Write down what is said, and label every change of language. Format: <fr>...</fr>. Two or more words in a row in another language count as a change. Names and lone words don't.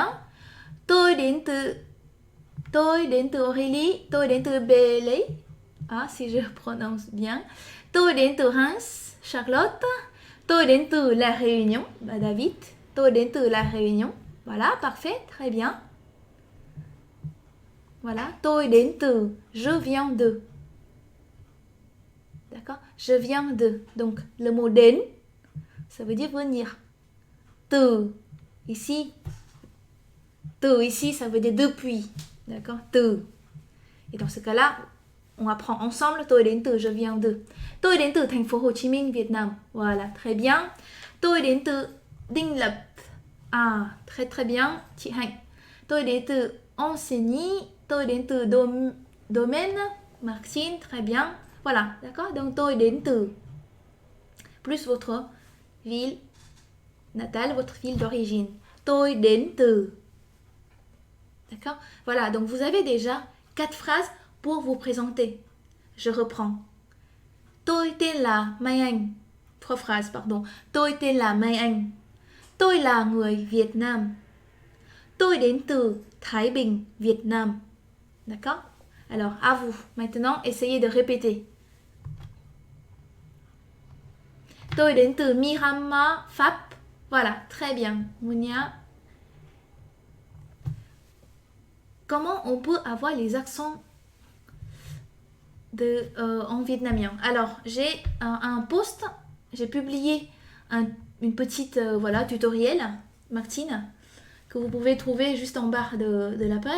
<vi>Tôi đến từ Aurélie. Tôi đến từ Bélé.</vi> <fr>Ah, si je prononce bien.</fr> <vi>Tôi đến từ Reims. Charlotte. Tôi đến từ La Réunion. David. Tôi đến từ La Réunion.</vi> <fr>Voilà, parfait. Très bien. Voilà.</fr> <vi>Tôi đến từ.</vi> <fr>Je viens de. D'accord? Je viens de. Donc, le mot đến, ça veut dire venir. Từ, ici, ça veut dire depuis. D'accord? Từ. Et dans ce cas-là, on apprend ensemble.</fr> <vi>Tôi đến từ,</vi> <fr>je viens de.</fr> <vi>Tôi đến từ thành phố Hồ Chí Minh, Việt Nam.</vi> <fr>Voilà, très bien.</fr> <vi>Tôi đến từ Đinh Lập.</vi> <fr>Ah, très très bien.</fr> <vi>Chị Hạnh. Tôi đến từ Ancenis. Tôi đến từ Domaine. Maxine,</vi> <fr>très bien. Voilà, d'accord? Donc,</fr> <vi>tôi đến từ,</vi> <fr>plus votre ville natale, votre ville d'origine.</fr> <vi>Tôi đến từ.</vi> <fr>D'accord? Voilà, donc vous avez déjà 4 phrases pour vous présenter. Je reprends.</fr> <vi>Tôi tên là Mai Anh.</vi> <fr>3 phrases, pardon.</fr> <vi>Tôi tên là Mai Anh. Tôi là người Việt Nam. Tôi đến từ Thái Bình, Việt Nam.</vi> <fr>D'accord? Alors, à vous. Maintenant, essayez de répéter.</fr> <vi>Tôi đến từ Miramar, Pháp.</vi> <fr>Voilà, très bien. Mounia. Comment on peut avoir les accents en vietnamien? Alors, j'ai un post, j'ai publié une petite tutoriel, Martine, que vous pouvez trouver juste en bas de la page.</fr>